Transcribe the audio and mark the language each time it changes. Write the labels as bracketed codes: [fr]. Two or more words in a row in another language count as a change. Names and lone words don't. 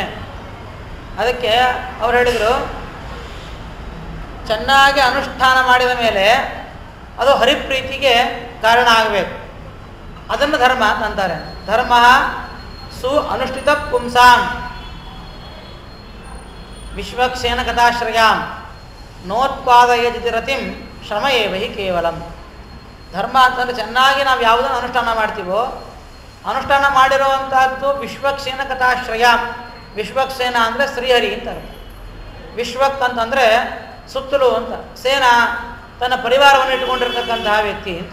[kn] ಅದಕ್ಕೆ ಅವ್ರು ಹೇಳಿದರು, ಚೆನ್ನಾಗಿ ಅನುಷ್ಠಾನ ಮಾಡಿದ ಮೇಲೆ ಅದು ಹರಿಪ್ರೀತಿಗೆ ಕಾರಣ ಆಗಬೇಕು, ಅದನ್ನು ಧರ್ಮ ಅಂತಾರೆ. [sa] ಧರ್ಮ ಸು ಅನುಷ್ಠಿತ ಪುಂಸಾಂ ವಿಶ್ವಕ್ಷೇನ ಕಥಾಶ್ರಯಾಂ ನೋತ್ಪಾದಯಜಿತಿ ರತಿಂ ಶ್ರಮ ಏವ ಹಿ ಕೇವಲಂ. [kn] ಧರ್ಮ ಅಂತಂದರೆ ಚೆನ್ನಾಗಿ ನಾವು ಯಾವುದನ್ನು ಅನುಷ್ಠಾನ ಮಾಡ್ತೀವೋ, ಅನುಷ್ಠಾನ ಮಾಡಿರುವಂಥದ್ದು [sa] ವಿಶ್ವಕ್ಷೇನ ಕಥಾಶ್ರಯಾಂ. [kn] ವಿಶ್ವಕ್ಸೇನ ಅಂದರೆ ಶ್ರೀಹರಿ ಅಂತಾರೆ. ವಿಶ್ವಕ್ ಅಂತಂದರೆ ಸುತ್ತಲೂ ಅಂತ, ಸೇನಾ ತನ್ನ ಪರಿವಾರವನ್ನು ಇಟ್ಟುಕೊಂಡಿರ್ತಕ್ಕಂತಹ ವ್ಯಕ್ತಿ ಅಂತ.